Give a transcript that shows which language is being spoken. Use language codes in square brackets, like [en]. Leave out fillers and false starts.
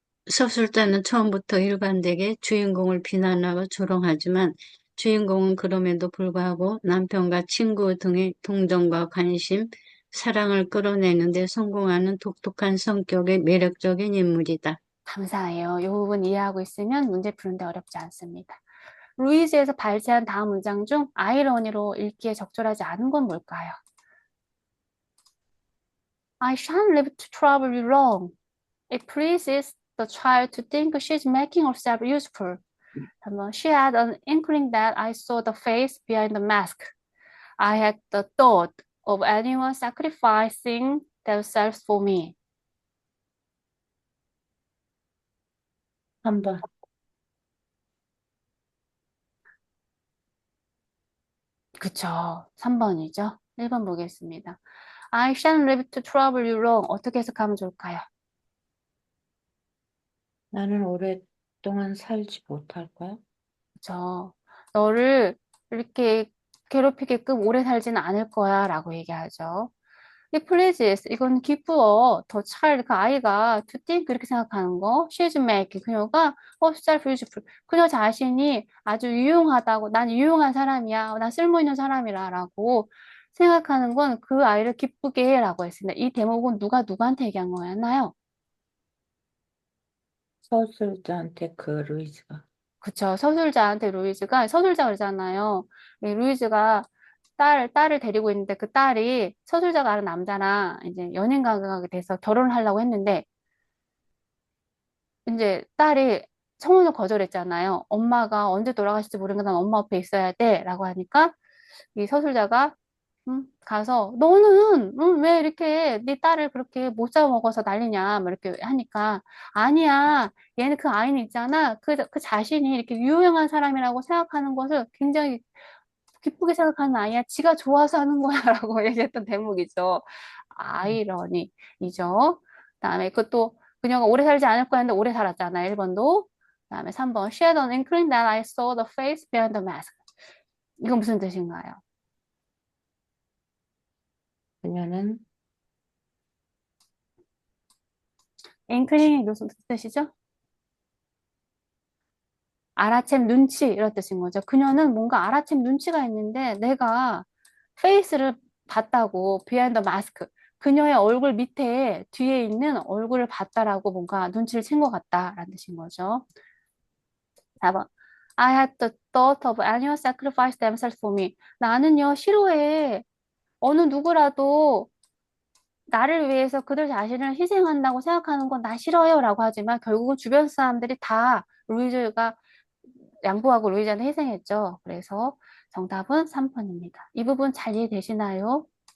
[ko] 서술자는 처음부터 일관되게 주인공을 비난하고 조롱하지만 주인공은 그럼에도 불구하고 남편과 친구 등의 동정과 관심, 사랑을 끌어내는 데 성공하는 독특한 성격의 매력적인 인물이다. 감사해요. 이 부분 이해하고 있으면 문제 푸는데 어렵지 않습니다. 루이즈에서 발제한 다음 문장 중 아이러니로 읽기에 적절하지 않은 건 뭘까요? [en] I shan't live to trouble you long. It pleases the child to think she's making herself useful. She had an inkling that I saw the face behind the mask. I had the thought of anyone sacrificing themselves for me. [ko] 3번. 그쵸. 3번이죠. 1번 보겠습니다. [en] I shan't live to trouble you long. [ko] 어떻게 해석하면 좋을까요? 나는 오랫동안 살지 못할 거야. 그쵸. 너를 이렇게 괴롭히게끔 오래 살지는 않을 거야 라고 얘기하죠. 이 pleases, 이건 기쁘어. 더 child, 그 아이가 [en] to think [ko] 그렇게 생각하는 거. [en] She's making, [ko] 그녀가 [en] herself useful. [ko] 그녀 자신이 아주 유용하다고, 난 유용한 사람이야. 난 쓸모 있는 사람이라 라고 생각하는 건 그 아이를 기쁘게 해 라고 했습니다. 이 대목은 누가 누구한테 얘기한 거였나요? 서술자한테 그 루이즈가. 그쵸. 서술자한테 루이즈가, 서술자 그러잖아요. 이 루이즈가 딸을 데리고 있는데 그 딸이 서술자가 아는 남자랑 이제 연인 관계가 돼서 결혼을 하려고 했는데 이제 딸이 청혼을 거절했잖아요. 엄마가 언제 돌아가실지 모르니까 난 엄마 옆에 있어야 돼. 라고 하니까 이 서술자가 가서 너는 왜 이렇게 네 딸을 그렇게 못 잡아먹어서 난리냐 뭐 이렇게 하니까 아니야 얘는 그 아이는 있잖아 그 자신이 이렇게 유용한 사람이라고 생각하는 것을 굉장히 기쁘게 생각하는 아이야 지가 좋아서 하는 거야 라고 얘기했던 대목이죠. 아이러니이죠. 그다음에 그것도 그녀가 오래 살지 않을 거야 했는데 오래 살았잖아 1번도. 그다음에 3번 [en] She had an inkling that I saw the face behind the mask. [ko] 이건 무슨 뜻인가요? 그녀는 앵클링이 무슨 뜻이죠? 알아챈 눈치 이런 뜻인 거죠. 그녀는 뭔가 알아챈 눈치가 있는데 내가 페이스를 봤다고 [en] behind the mask [ko] 그녀의 얼굴 밑에 뒤에 있는 얼굴을 봤다라고 뭔가 눈치를 챈 것 같다라는 뜻인 거죠. 4번 [en] I had the thought of anyone sacrifice themselves for me. [ko] 나는요 싫어해. 어느 누구라도 나를 위해서 그들 자신을 희생한다고 생각하는 건 나 싫어요 라고 하지만 결국은 주변 사람들이 다 루이즈가 양보하고 루이즈한테 희생했죠. 그래서 정답은 3번입니다. 이 부분 잘 이해되시나요?